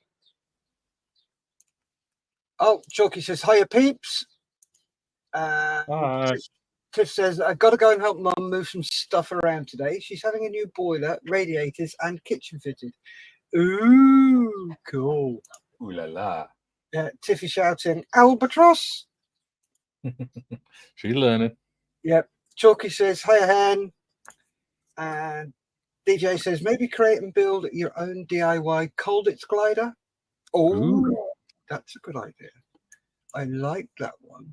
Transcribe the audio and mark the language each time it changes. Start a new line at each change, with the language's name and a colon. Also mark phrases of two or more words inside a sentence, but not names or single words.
English: Oh, Chalky says, hiya, peeps. Hi. Tiff says, I've got to go and help Mum move some stuff around today. She's having a new boiler, radiators, and kitchen fitted. Ooh, cool. Ooh la la. Tiffy shouting, Albatros. She's learning. Yep. Chalky says, hiya, hen. And DJ says, maybe create and build your own DIY Colditz glider. Oh, that's a good idea. I like that one.